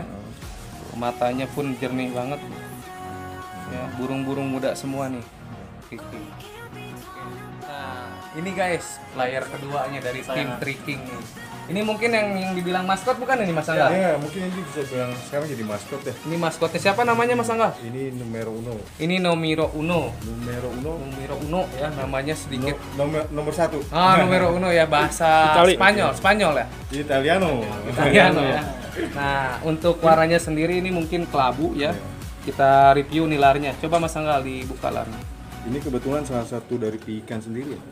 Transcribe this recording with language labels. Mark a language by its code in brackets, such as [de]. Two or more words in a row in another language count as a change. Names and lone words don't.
[id] Matanya pun jernih banget. Ya, burung-burung muda semua nih. Nah, ini guys, player keduanya dari tim tricking nih. Ini mungkin yang dibilang maskot bukan ini Mas Angga? Ya, mungkin ini bisa bilang sekarang jadi maskot ya. Ini maskotnya siapa namanya Mas Angga? Ini numero uno. Ini Nomiro Uno. Numero uno. Nomiro Uno ya, namanya sedikit. Nomor satu. Numero Uno ya, bahasa Spanyol ya. Italiano. Italiano ya. Nah, untuk warnanya sendiri ini mungkin kelabu ya. Kita review nih larnya. Coba Mas Angga dibuka larnya. Ini kebetulan salah satu dari piikan sendiri ya.